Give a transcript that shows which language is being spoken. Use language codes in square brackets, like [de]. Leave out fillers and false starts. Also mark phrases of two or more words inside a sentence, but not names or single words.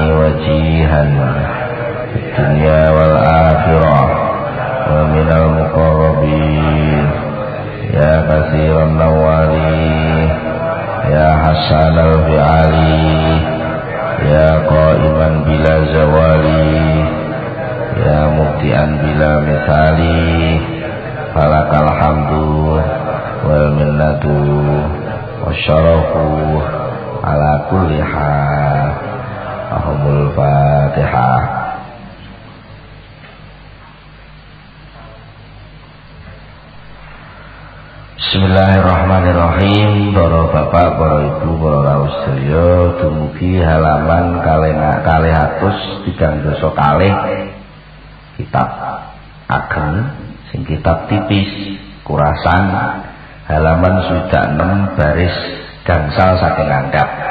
[ar] وجيهاً في الدنيا والآخرة ومن المقربين يا كثير النوال يا حسن الفعال يا قائماً بلا زوال يا مبدئاً بلا مثال فلك الحمد والمنة والشرف على كل حال. Ahumul Fatihah. بسم الله الرحمن الرحيم. [jv] Para bapak, para ibu, para rawuh sedaya, dumugi halaman 230 kitab ageng sing kitab tipis kurasan halaman 6 baris gangsal saking ngandhap.